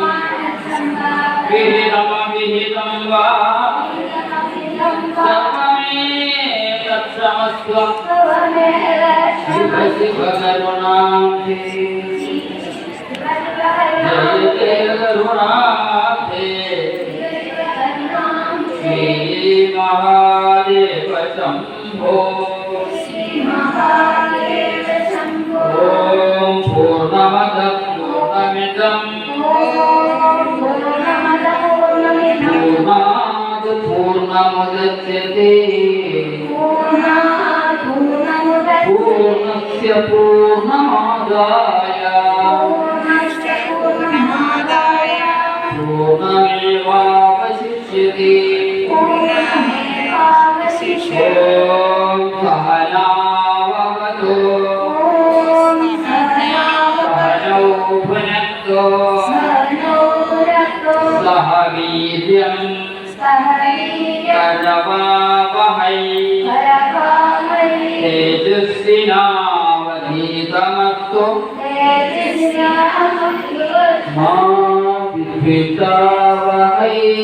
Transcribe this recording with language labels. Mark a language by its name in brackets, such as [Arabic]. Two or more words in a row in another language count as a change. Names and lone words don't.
[Sanskrit] വിഹിതമവിഹിതം വാ സർവമേ തത്സമസ്ത്വം ശിവ ശിവ കരുണാബ്ധേ ജയ ജയ കരുണാബ്ധേ ശ്രീ മഹാദേവ ശംഭോ. ഓം പൂർണ്ണമദ പൂർണ്ണമിദം പൂർണ്ണാത് പൂർണ്ണമുദച്യത്തെ പൂർണ്ണസ്യ പൂർണ്ണമാദായ പൂർണ്ണമേവാവശിഷ്യത്തെ. ഓം സഹനാവവതു സഹനൗ ഭുനക്തോ സഹ വീര്യം കരവാവഹൈ തേജസ്വിനാവധീതമസ്തു മാ വിദ്വിഷാവഹൈ.